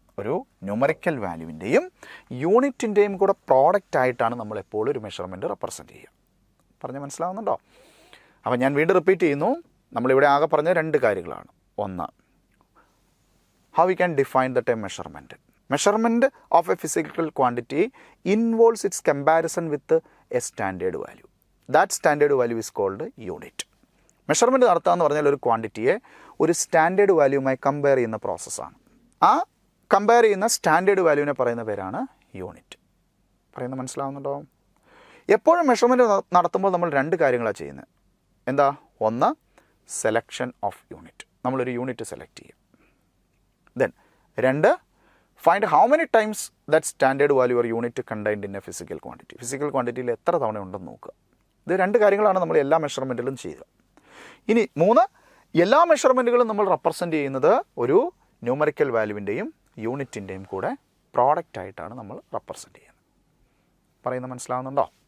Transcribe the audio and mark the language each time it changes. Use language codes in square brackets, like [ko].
[ml] ഒരു ന്യൂമറിക്കൽ വാല്യൂവിൻ്റെയും യൂണിറ്റിൻ്റെയും കൂടെ പ്രോഡക്റ്റ് ആയിട്ടാണ് നമ്മൾ എപ്പോഴും ഒരു മെഷർമെൻറ്റ് റെപ്രസെൻ്റ് ചെയ്യുക. പറഞ്ഞ് മനസ്സിലാവുന്നുണ്ടോ? അപ്പോൾ ഞാൻ വീണ്ടും റിപ്പീറ്റ് ചെയ്യുന്നു, നമ്മളിവിടെ ആകെ പറഞ്ഞ 2 കാര്യങ്ങളാണ്. ഒന്ന്, [en] how we can define the term measurement. Measurement of a physical quantity involves its comparison with a standard value. That standard value is called unit. [ml] Measurement നടത്തുക എന്ന് പറഞ്ഞാൽ ഒരു ക്വാണ്ടിറ്റിയെ ഒരു സ്റ്റാൻഡേർഡ് വാല്യൂവുമായി കമ്പയർ ചെയ്യുന്ന പ്രോസസ്സാണ്. ആ കമ്പയർ ചെയ്യുന്ന സ്റ്റാൻഡേർഡ് വാല്യൂവിനെ പറയുന്ന പേരാണ് യൂണിറ്റ്. പറയുന്നത് മനസ്സിലാവുന്നുണ്ടോ? എപ്പോഴും മെഷർമെൻറ്റ് നടത്തുമ്പോൾ നമ്മൾ 2 കാര്യങ്ങളാണ് ചെയ്യുന്നത്. എന്താ? ഒന്ന്, [en] selection of unit, [ml] നമ്മളൊരു യൂണിറ്റ് സെലക്ട് ചെയ്യും. [en] Then 2, find how many times that standard value or unit contained in a physical quantity. [ml] Physical ക്വാണ്ടിറ്റിയിൽ എത്ര തവണ ഉണ്ടെന്ന് നോക്കുക. ഇത് 2 കാര്യങ്ങളാണ് നമ്മൾ എല്ലാ മെഷർമെൻറ്റിലും ചെയ്യുക. ഇനി 3, എല്ലാ മെഷർമെൻറ്റുകളും നമ്മൾ റെപ്രസെൻ്റ് ചെയ്യുന്നത് ഒരു ന്യൂമറിക്കൽ വാല്യൂവിൻ്റെയും യൂണിറ്റിൻ്റെയും കൂടെ പ്രോഡക്റ്റ് ആയിട്ടാണ് നമ്മൾ റെപ്രസെൻ്റ് ചെയ്യുന്നത്. പറയുന്നത് മനസ്സിലാവുന്നുണ്ടോ?